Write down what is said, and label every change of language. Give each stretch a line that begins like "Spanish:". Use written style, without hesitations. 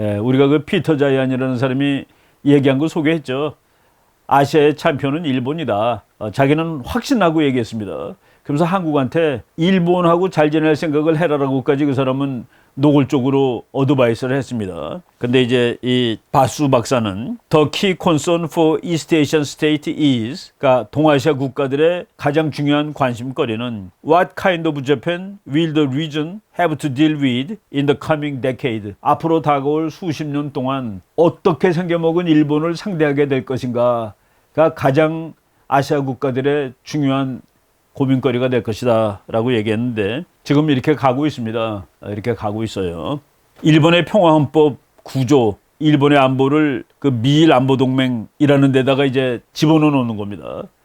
Korean: 우리가 그 피터 자이안이라는 사람이 얘기한 거 소개했죠. 아시아의 챔피언은 일본이다. 자기는 확신하고 얘기했습니다. 그러면서 한국한테 일본하고 잘 지낼 생각을 해라라고까지 그 사람은 노골적으로 어드바이스를 했습니다. 근데 이제 이 바수 박사는
English: The key concern for East Asian state is,
Korean: 그러니까 동아시아 국가들의 가장 중요한 관심거리는
English: What kind of Japan will the region have to deal with in the coming decade?
Korean: 앞으로 다가올 수십 년 동안 어떻게 생겨먹은 일본을 상대하게 될 것인가가 가장 아시아 국가들의 중요한 고민거리가 될 것이다 라고 얘기했는데 지금 이렇게 가고 있습니다. 이렇게 가고 있어요. 일본의 평화헌법 구조, 일본의 안보를 그 미일 안보동맹이라는 데다가 이제 집어넣어 놓는 겁니다.